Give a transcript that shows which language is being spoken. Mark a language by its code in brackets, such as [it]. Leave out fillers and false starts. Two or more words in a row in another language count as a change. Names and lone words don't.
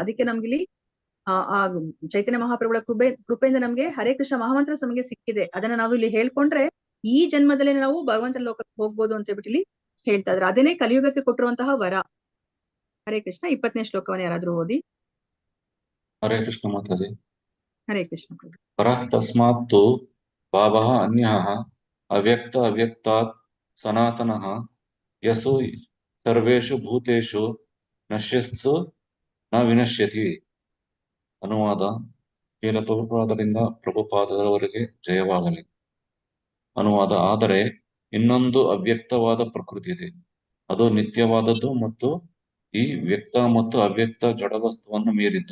[kn] ಅದಕ್ಕೆ ನಮ್ಗಿಲ್ಲಿ ಆ ಚೈತನ್ಯ ಮಹಾಪ್ರಭುಗಳ ಕೃಪೆಯಿಂದ ನಮ್ಗೆ ಹರೇ ಕೃಷ್ಣ ಮಹಾಮಂತ್ರ ನಮಗೆ ಸಿಕ್ಕಿದೆ. ಅದನ್ನ ನಾವು ಇಲ್ಲಿ ಹೇಳ್ಕೊಂಡ್ರೆ ಈ ಜನ್ಮದಲ್ಲಿ ನಾವು ಭಗವಂತನ ಲೋಕಕ್ಕೆ ಹೋಗ್ಬೋದು ಅಂತ ಹೇಳ್ಬಿಟ್ಟು ಇಲ್ಲಿ ಹೇಳ್ತಾ ಇದ್ರೆ, ಅದನ್ನೇ ಕಲಿಯುಗಕ್ಕೆ ಕೊಟ್ಟಿರುವಂತಹ ವರ. ಹರೇ ಕೃಷ್ಣ. 20ನೇ ಶ್ಲೋಕವನ್ನ ಯಾರಾದ್ರೂ ಓದಿ. ಹರೇ ಕೃಷ್ಣ ಮಾತಾಜಿ. ಹರೇ ಕೃಷ್ಣ. [sa] ಪರಃ ತಸ್ಮಾತ್ ತು ಭಾವಃ ಅನ್ಯಃ ಅವ್ಯಕ್ತ ಅವ್ಯಕ್ತಾತ್ ಸನಾತನಃ ಯಸು ಸರ್ವೇಷು ಭೂತೇಷು ನಶ್ಯಸ್ಸು ನ ವಿನಶ್ಯತಿ. [kn] ಅನುವಾದ: ಶ್ರೀಲ ಪ್ರಭುಪಾದರಿಂದ ಪ್ರಭುಪಾದರವರೆಗೆ ಜಯವಾಗಲಿ. ಅನುವಾದ: ಆದರೆ ಇನ್ನೊಂದು ಅವ್ಯಕ್ತವಾದ ಪ್ರಕೃತಿ ಇದೆ, ಅದು ನಿತ್ಯವಾದದ್ದು ಮತ್ತು ಈ ವ್ಯಕ್ತ ಮತ್ತು ಅವ್ಯಕ್ತ ಜಡವಸ್ತುವನ್ನು ಮೀರಿದ್ದು.